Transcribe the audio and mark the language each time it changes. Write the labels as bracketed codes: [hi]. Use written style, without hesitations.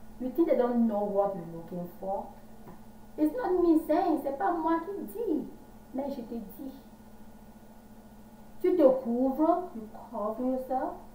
[en] You think they don't know what you're looking for? It's not me saying, [fr] c'est pas moi qui dis. Mais je te dis. Tu te couvres, [en] you cover yourself.